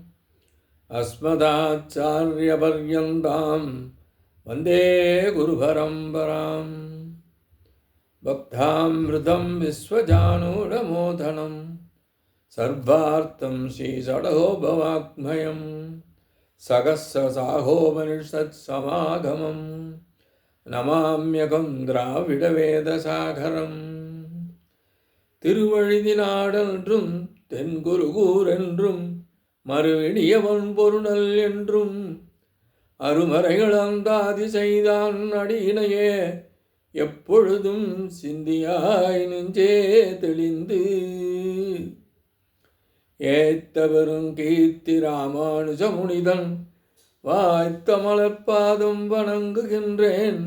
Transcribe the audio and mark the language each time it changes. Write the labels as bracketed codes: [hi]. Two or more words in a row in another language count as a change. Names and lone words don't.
[sa] अस्मदाचार्यपर्यन्तां वन्दे गुरुपरम्पराम् भक्तामृतं विश्वजानूरमोदनं सर्वार्थं श्रीषडगोपवाङ्मयं सहस्रशाखोपनिषत्समागमं नमाम्यहं द्राविडवेदसागरम् [ta] திருவழுதினாடென்றும் தென்குருகூர் என்றும் மறுவிடியவன் பொருணல் என்றும் அருமறைகளந்தாதி செய்தான் அடியினையே எப்பொழுதும் சிந்தியாய் நெஞ்சே தெளிந்து ஏத்த பெரும் கீர்த்தி ராமானுஜ முனிதன் வாய்த்த மலர்பாதம் வணங்குகின்றேன்.